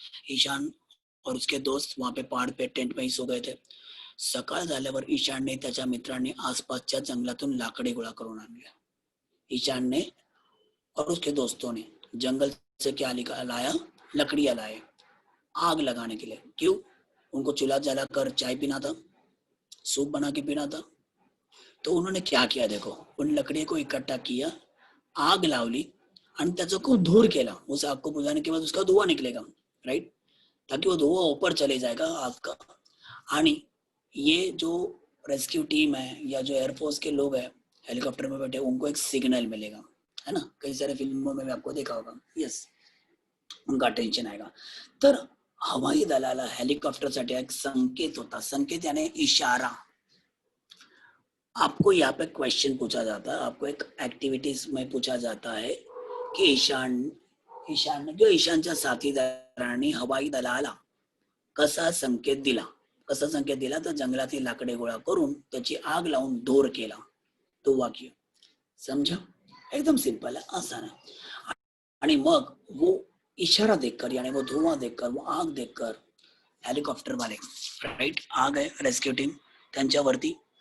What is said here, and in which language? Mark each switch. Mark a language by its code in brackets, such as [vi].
[hi] ईशान और उसके दोस्त वहां पे पहाड़ पे टेंट में ही सो गए थे. [mr] सकाळ झाल्यावर ईशानने त्याच्या मित्रांनी आसपासच्या जंगलातून लाकडी गोळा करून आणले. [hi] ईशानने और उसके दोस्तों ने जंगल से क्या लाया, लकड़ियां लाए आग लगाने के लिए. क्यों? उनको चूल्हा जलाकर चाय पीना था, सूप बना के पीना था. तो उन्होंने क्या किया, देखो उन लकड़ी को इकट्ठा किया, [mr] आग लावली आणि त्याचा खूप धूर केला. [hi] उस आग को बुझाने के बाद उसका धुआं निकलेगा, राइट, ताकि वो धुआं ऊपर चले जाएगा आग का. आणि ये जो रेस्क्यू टीम है या जो एयरफोर्स के लोग हैं हेलीकॉप्टर में बैठे, उनको एक सिग्नल मिलेगा, है ना, कई सारे फिल्मों में भी आपको देखा होगा. यस, उनका टेन्शन आएगा. [mr] तर हवाई दलाला हेलिकॉप्टरसाठी एक संकेत होता. [hi] संकेत यानी इशारा. आपको यहाँ पे क्वेश्चन पूछा जाता है, आपको एक एक्टिविटीज में पूछा जाता है की [mr] ईशानच्या साथीदारांनी हवाई दलाला कसा संकेत दिला. कसा संकेत दिला, तर जंगलातील लाकडे गोळा करून त्याची आग लावून धूर केला. [hi] तो वाक्य समझा, एकदम सिंपल है, आसान है. आणि मग वो इशारा देखकर यानी वो धुआं देखकर, वो आग देखकर हेलिकॉप्टर वाले, राइट, आ गए रेस्क्यू टीम त्यांच्यावरती.